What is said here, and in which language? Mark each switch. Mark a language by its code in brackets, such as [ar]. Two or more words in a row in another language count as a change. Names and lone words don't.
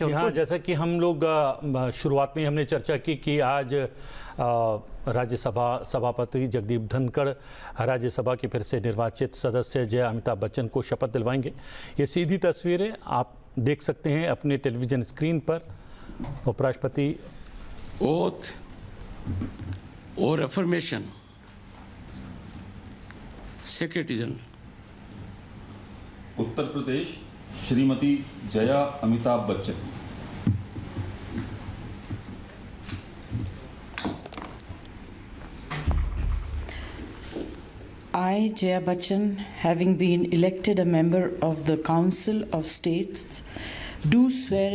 [hi] जी हाँ, जैसा कि हम लोग शुरुआत में हमने चर्चा की कि आज राज्यसभा सभापति जगदीप धनखड़ राज्यसभा के फिर से निर्वाचित सदस्य जय अमिताभ बच्चन को शपथ दिलवाएंगे। ये सीधी तस्वीरें आप देख सकते हैं अपने टेलीविज़न स्क्रीन पर। उपराष्ट्रपति [en] oath or affirmation. Secretary General. [hi] उत्तर प्रदेश श्रीमती जया अमिताभ बच्चन। [en] I, Jaya Bachchan, having been elected a member of the Council of States, do swear